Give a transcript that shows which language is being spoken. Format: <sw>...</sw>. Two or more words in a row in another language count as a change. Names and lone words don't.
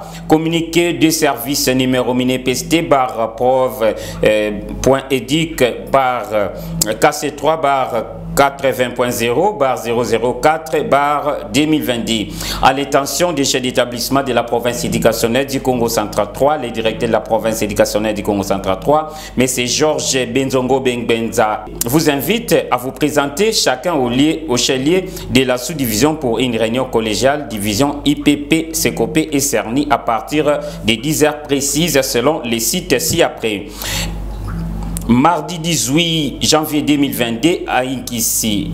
<fr>Communiqué de service numéro MINEPST barre prov.edic barre KC3 barre 80.0 barre 004 barre 2022 à l'intention des chefs d'établissement de la province éducationnelle du Congo Central 3, les directeurs de la province éducationnelle du Congo Central 3, M. Georges Benzongo Benza, vous invite à vous présenter chacun au chelier de la sous-division pour une réunion collégiale, division IPP, SECOP et CERNI à partir des 10 heures précises selon les sites ci-après. Mardi 18 janvier 2022 à Inkissi.</fr>